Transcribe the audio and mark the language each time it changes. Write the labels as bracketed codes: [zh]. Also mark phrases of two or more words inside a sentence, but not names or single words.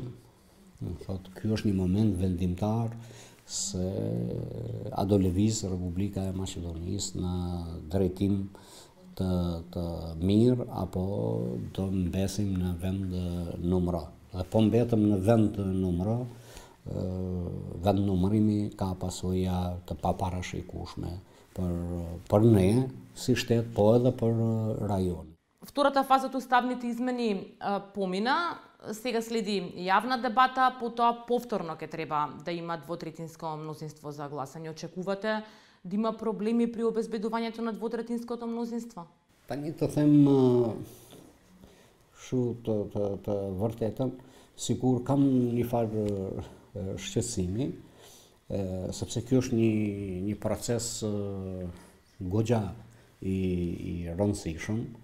[sq] Thotë ky është një moment vendimtar se a do lëvizë Republika e Maqedonisë në drejtim të mirë apo do mbesim në vend numëro. Dhe po mbetëm në vend numëro, vend numërimi ka pasoja të paparashikueshme për ne si shtet, po edhe për rajon. [mk] Втората фаза од уставните измени помина, сега следи јавна дебата, потоа повторно ќе треба да има двотретинско мнозинство за гласање. Очекувате да има проблеми при обезбедувањето на двотретинското мнозинство? [sq] Pa një të them shu të vërtetën, sikur kam një farë shqetësimi, sepse kjo është një proces goxha i rëndësishëm.